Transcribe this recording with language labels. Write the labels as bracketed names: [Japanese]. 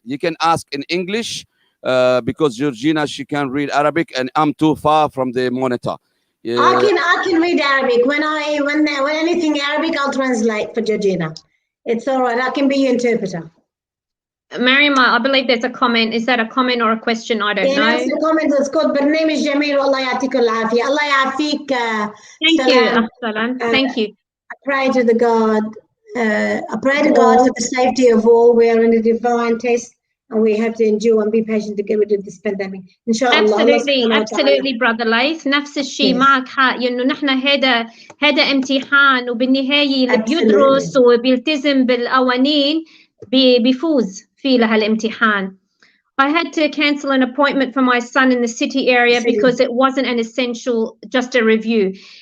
[English] You can ask in English because Georgina, she can't read Arabic, and I'm too far from the monitor. I can read Arabic. When anything Arabic, I'll translate for Georgina. It's all right. I can be your interpreter. Mariam, I believe there's a comment. Is that a comment or a question? I don't know. It's a comment. It's called [Arabic] برنامج جميل والله يعطيكم العافية. الله يعافيك. [English] Thank you. Thank you. I pray to the God. I pray to God for the safety of all. We are in a divine test, and we have to endure and be patient to get rid of this pandemic. [Arabic] إن شاء الله. [English] Absolutely, brother Laith. [Arabic] نفس الشيء معك حق إنه نحن هذا امتحان وبالنهاية اللي بيدرس وبيلتزم بالقوانين بيفوز في لهالامتحان. [English] I had to cancel an appointment for my son in the city area because it wasn't an essential, just a review.